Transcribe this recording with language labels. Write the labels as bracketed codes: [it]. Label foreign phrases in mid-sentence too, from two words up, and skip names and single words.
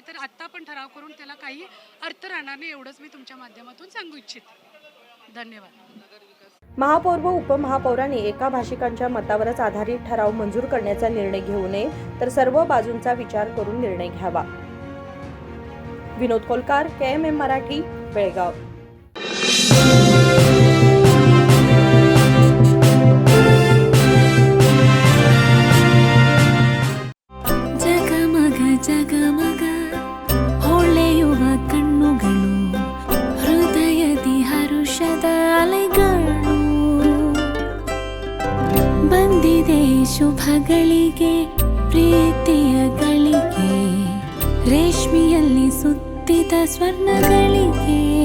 [mr] तर आत्ता पण ठराव करून त्याला काही अर्थ राहणार नाही, एवढंच मी तुमच्या माध्यमातून सांगू इच्छिते। धन्यवाद। महापौर व उपमहापौरांनी एका भाषिकांच्या मतावरच आधारित ठराव मंजूर करण्याचा निर्णय घेऊ नये तर सर्व बाजूंचा विचार करून निर्णय घ्यावा। विनोद कोलकार, KMM मराठी, बेळगाव। [kn] ಜಗಮಗ ಹೊಳೆಯುವ ಕಣ್ಣುಗಳು ಹೃದಯದಿ ಹರುಷದ ಅಲೆಗಳು ಬಂದಿದೆ ಶುಭಗಳಿಗೆ ಪ್ರೀತಿಯ ಗಳಿಗೆ ರೇಷ್ಮೆಯಲ್ಲಿ ಸುತ್ತಿದ ಸ್ವರ್ಣಗಳಿಗೆ